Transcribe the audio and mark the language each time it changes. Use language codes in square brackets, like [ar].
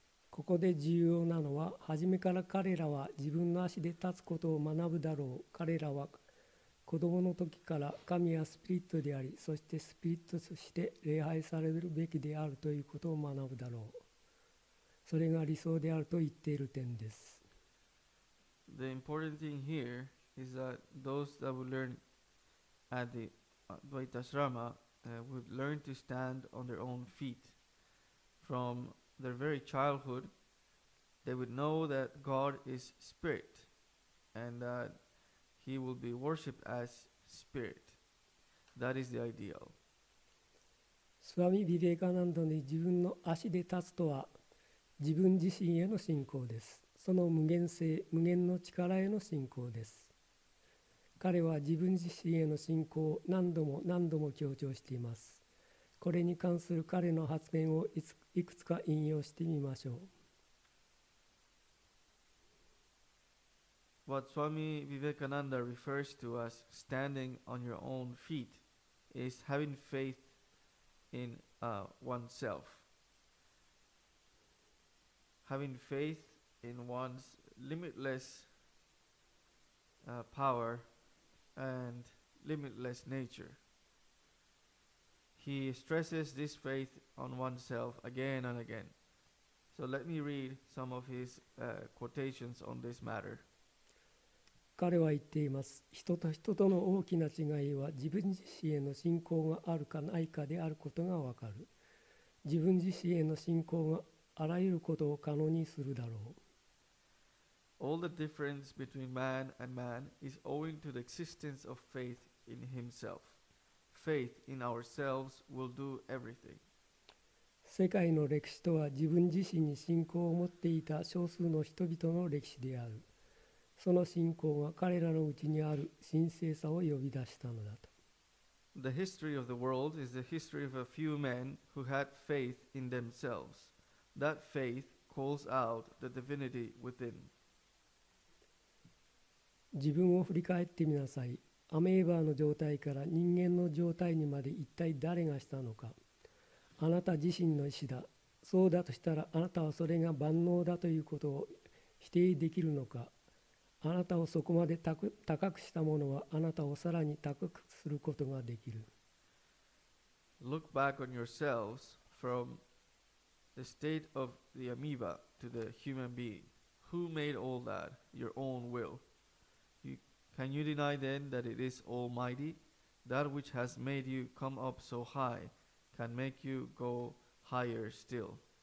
[ja] ここで重要なのは、初めから彼らは自分の足で立つことを学ぶだろう。彼らは子供の時から神はスピリットであり、そしてスピリットとして礼拝されるべきであるということを学ぶだろう。それが理想であると言っている点です。 [en] The important thing here is that those that will learn at the Advaita Ashrama would learn to stand on their own feet. From their very childhood, they would know that God is Spirit and that He will be worshipped as Spirit. That is the ideal. [ja] スワミ・ビベカナンドに自分の足で立つとは、自分自身への信仰です。その無限性、無限の力への信仰です。彼は自分自身への信仰を何度も何度も強調しています。これに関する彼の発言をいくつか引用してみましょう。 [en] What Swami Vivekananda refers to as standing on your own feet is having faith in oneself. Having faith in one's limitless power and limitless nature. He stresses this faith on oneself again and again. So let me read some of his quotations on this matter. [ja] 彼は言っています。人と人との大きな違いは自分自身への信仰があるかないかであることがわかる。自分自身への信仰があらゆることを可能にするだろう。 [en] All the difference between man and man is owing to the existence of faith in himself. Faith in ourselves will do everything. [ja] 世界の歴史とは自分自身に信仰を持っていた少数の人々の歴史である。その信仰が彼らのうちにある神聖さを呼び出したのだと。 [en] The history of the world is the history of a few men who had faith in themselves. That faith calls out the divinity within. [ja] 自分を振り返ってみなさい。アメーバーの状態から人間の状態にまで一体誰がしたのか。あなた自身の意志だ。そうだとしたらあなたはそれが万能だということを否定できるのか。あなたをそこまで高くしたものはあなたをさらに高くすることができる。 [en] Look back on yourselves from the state of the amoeba to the human being. Who made all that? Your own will. Can you deny then that it is Almighty? That which has made you come up so high can make you go higher still.